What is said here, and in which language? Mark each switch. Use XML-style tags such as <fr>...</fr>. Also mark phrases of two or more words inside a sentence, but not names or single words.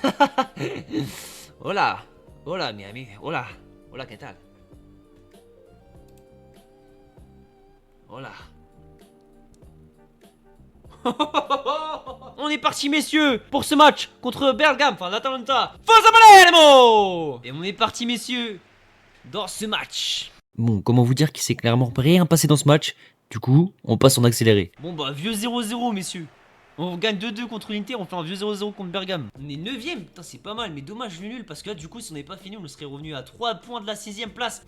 <es>Hola, mi ami. Hola, ¿qué tal? Hola.</es> <fr>On est parti messieurs pour ce match contre Bergame, enfin l'Atalanta.</fr> <it>Forza Palermo.</it> <fr>Et on est parti messieurs dans ce match. Bon, comment vous dire qu'il s'est clairement rien passé dans ce match. Du coup, on passe en accéléré. Bon bah vieux 0-0 messieurs. On gagne 2-2 contre l'Inter, on fait un vieux 0-0 contre Bergame. On est 9ème, putain c'est pas mal, mais dommage le nul parce que là du coup si on n'avait pas fini on serait revenu à 3 points de la 6ème place.</fr>